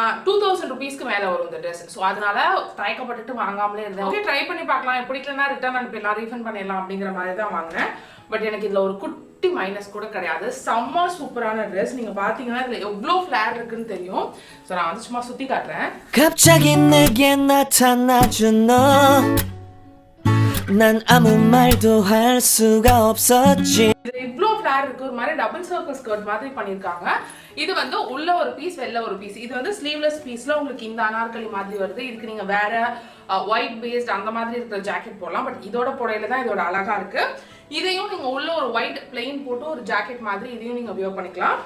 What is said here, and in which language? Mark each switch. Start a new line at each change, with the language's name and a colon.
Tamil: 2000 ரூபீஸ்க்கு மேல வரும் இந்த Dress. சோ அதனால ட்ரைக்கப்பட்டு வாங்காமலே இருந்தேன். ஓகே ட்ரை பண்ணி பார்க்கலாம். பிடிக்கலன்னா ரிட்டர்ன் அனுப்பிடலாம் ரீஃபண்ட் பண்ணிடலாம் அப்படிங்கிற மாதிரி தான் வாங்கினேன். பட் எனக்கு இதுல ஒரு குட்டி மைனஸ் கூட கிடையாது. செம்ம சூப்பரான Dress. நீங்க பாத்தீங்கன்னா இதுல எவ்வளவு ஃபிளேர் இருக்குன்னு தெரியும். சோ நான் வந்து சும்மா சுத்தி காட்டுறேன்.
Korean: 갑자기 내게 나타나준 너 난 아무 말도 할 수가 없었지.
Tamil: இது இவ்ளோ ஃபிளேர் இருக்கு. ஒரு மாதிரி டபுள் சர்க்கிள் ஸ்கர்ட் மாதிரி பண்ணிருக்காங்க. இது வந்து உள்ள ஒரு பீஸ் வெளில ஒரு பீஸ். இது வந்து ஸ்லீவ்லெஸ் பீஸ்ல உங்களுக்கு இந்த அனார்கலி மாதிரி வருது. இதுக்கு நீங்க வேற ஒயிட் பேஸ்ட் அந்த மாதிரி இருக்கிற ஜாக்கெட் போடலாம். பட் இதோட புடையில தான் இதோட அழகா இருக்கு. இதையும் நீங்க உள்ள ஒரு ஒயிட் பிளெயின் போட்டு ஒரு ஜாக்கெட் மாதிரி இதையும் நீங்க வியர் பண்ணிக்கலாம்.